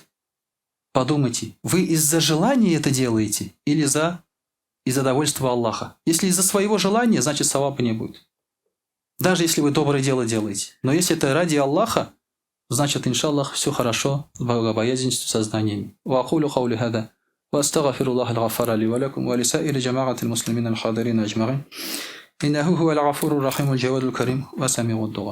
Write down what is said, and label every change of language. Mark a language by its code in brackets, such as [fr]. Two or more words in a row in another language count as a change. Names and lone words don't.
[ru] Подумайте, вы из-за желания это делаете или из-за довольства Аллаха? Если из-за своего желания, значит саваба не будет. Даже если вы доброе дело делаете. Но если это ради Аллаха, значит, иншаллах, все хорошо с богобоязненностью, со знаниями. [ar] وأقول قولي هذا. وأستغفر الله الغفار لي ولكم ولسائر جماعة المسلمين الحاضرين أجمعين. إنه هو الغفور الرحيم الجواد الكريم وسميع الدعاء.